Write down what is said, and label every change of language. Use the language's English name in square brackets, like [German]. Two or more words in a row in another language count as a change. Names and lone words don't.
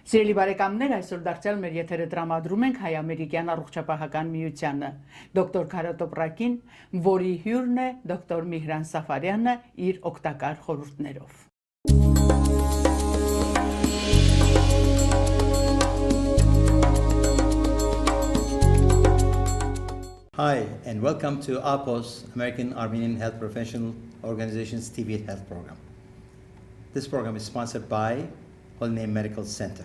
[Armenian] Սիրելի բարեկամներ, այսօր դարձյալ մեր եթերը տրամադրում ենք հայ-ամերիկյան առողջապահական միությանը։ Դոկտոր Քարատոպրակին, որի հյուրն է դոկտոր Միհրան Սաֆարյանը իր օգտակար խորհուրդներով։ [English] Hi, and welcome to AAHPO's American Armenian Health Professional Organization's TV Health Program. This program is sponsored by Holy Name Medical Center.